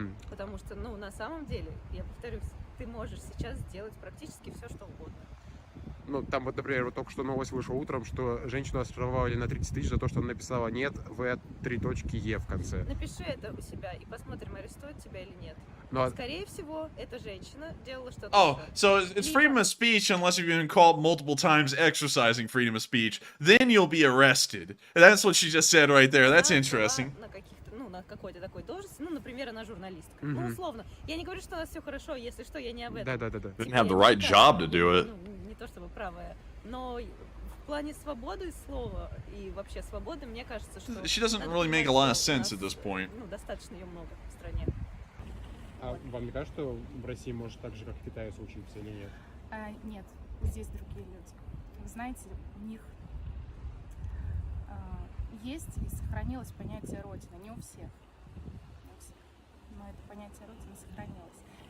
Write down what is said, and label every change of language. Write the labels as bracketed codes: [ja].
[ru] Потому что, ну, на самом деле, я повторюсь, ты можешь сейчас сделать практически все, что угодно. Ну, там вот, например, вот только что новость вышла утром, что женщину оштрафовали на 30 тысяч за то, что она написала «нет» в 3 точки «е» в конце. Напиши это у себя и посмотрим, арестуют тебя или нет. [en] No. [ru] Скорее всего, эта женщина делала что-то. [en] Oh, so it's freedom of speech unless you've been called multiple times exercising freedom of speech. Then you'll be arrested. That's what she just said right there. That's interesting. [ru] На какой-то такой должности, ну, например, она журналистка. Ну, условно. Я не говорю, что у нас все хорошо, если что, я не об этом. Да. [en] Didn't have the right job to do it. [ru] Ну, не то чтобы правая, но в плане свободы слова и вообще свободы, мне кажется, что... [en] She doesn't really make a lot of sense at this point. [ru] Ну, достаточно ее много в стране. А вам не кажется, что в России может так же, как в Китае, случиться или нет? Нет, здесь другие люди. Вы знаете, у них есть и сохранилось понятие Родины. Не у всех, но это понятие Родины сохранилось.